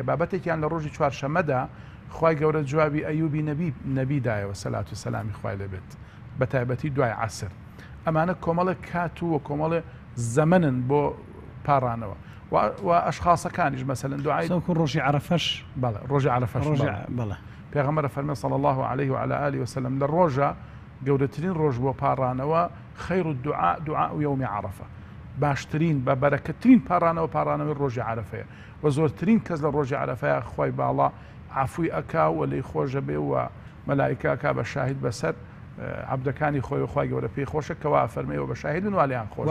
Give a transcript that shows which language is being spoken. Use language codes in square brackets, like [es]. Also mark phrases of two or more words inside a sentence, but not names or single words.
[ckb] بابەتێکیان لە ڕۆژی چوارشەممەدا خوای گەورە جوابی ئەیوبی نەبیدایەوە سەلات و سەلامی خوای لێبێت، بە تایبەتی دوای عەسر. ئەمانە کۆمەڵە کات و کۆمەڵە زەمەنن بۆ پاڕانەوە. و ئەشخاصەکانیش مەسەلەن دوعای ڕۆژی عەرەفەش، بەڵێ ڕۆژی عەرەفەش بەڵێ پێغەمبەر فەرمێ [ar] صلی الله عليه وعلى آله وسلم [ckb] لە ڕۆژە گەورەترین ڕۆژ بۆ پاڕانەوە [ar] خەیر الدعاء دعاء يوم عەرەفە، [ckb] باشترین بە بەرەکەترین پاڕانەوەی ڕۆژی عەرەفەیە، و زۆرترین کەس لە ڕۆژی عەرەفەیە خوای باڵا عەفوی ئەکا و لێی خۆشە بێ و مەلایکە ئەکا بە شاهید بەسەر عەبدەکانی خۆی و خوای گەورە پێی خۆشە کەوا فەرمێەوە بە شاهیدن و لیان خۆش.